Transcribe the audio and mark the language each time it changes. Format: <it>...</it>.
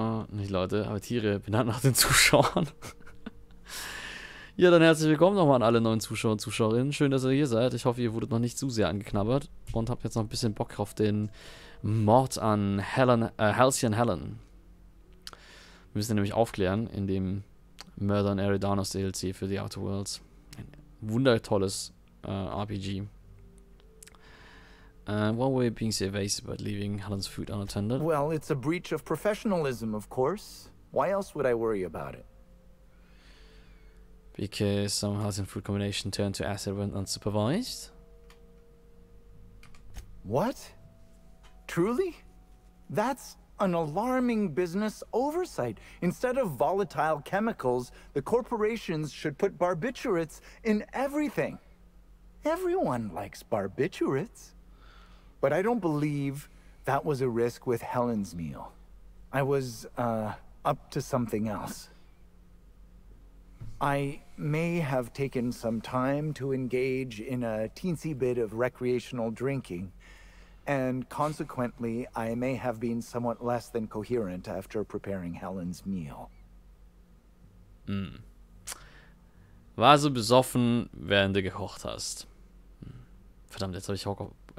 <de>Nicht Leute, aber Tiere benannt nach den Zuschauern. Ja, dann herzlich willkommen nochmal an alle neuen Zuschauer und Zuschauerinnen. Schön, dass ihr hier seid. Ich hoffe, ihr wurdet noch nicht zu sehr angeknabbert und habt jetzt noch ein bisschen Bock auf den Mord an Halcyon Helen. Wir müssen nämlich aufklären in dem Mörder und Eridanos DLC für The Outer Worlds. Ein wundertolles RPG.</de> <en>Why were you being so evasive about leaving Helen's food unattended? Well, it's a breach of professionalism, of course. Why else would I worry about it? Because some Halcyon food combination turned to acid when unsupervised? What? Truly? That's an alarming business oversight. Instead of volatile chemicals, the corporations should put barbiturates in everything. Everyone likes barbiturates. But I don't believe that was a risk with Helen's meal. I was, up to something else. I may have taken some time to engage in a teensy bit of recreational drinking, and consequently, I may have been somewhat less than coherent after preparing Helen's meal.</en> <de>War so besoffen, während du gekocht hast. Verdammt, jetzt habe ich Hunger.</de>